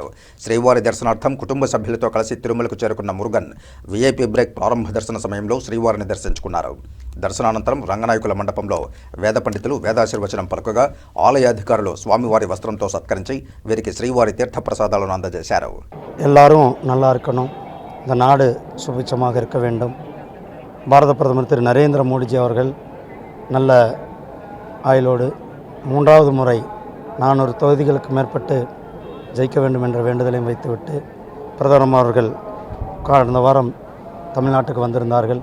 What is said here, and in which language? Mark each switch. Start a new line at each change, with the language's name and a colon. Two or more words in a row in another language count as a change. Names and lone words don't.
Telugu: శ్రీవారి దర్శనార్థం కుటుంబ సభ్యులతో కలిసి తిరుమలకు చేరుకున్న మురుగన్
English: VIP break
Telugu: ప్రారంభ దర్శన సమయంలో శ్రీవారిని దర్శించుకున్నారు. దర్శనానంతరం రంగనాయకుల మండపంలో వేద పండితులు వేదాశీర్వచనం పలుకగా ఆలయాధికారులు స్వామివారి వస్త్రంతో సత్కరించి వీరికి శ్రీవారి తీర్థప్రసాదాలను అందజేశారు.
Tamil: எல்லாரும் நல்லா இருக்கணும், இந்த நாடு சுபிட்சமாக இருக்க வேண்டும். பாரத பிரதமர் திரு நரேந்திர மோடிஜி அவர்கள் நல்ல ஆயுளோடு 3வது முறை 400 தொகுதிகளுக்கு மேற்பட்டு ஜெயிக்க வேண்டும் என்ற வேண்டுதலையும் வைத்துவிட்டு பிரதமர் அவர்கள் கடந்த வாரம் தமிழ்நாட்டுக்கு வந்திருந்தார்கள்.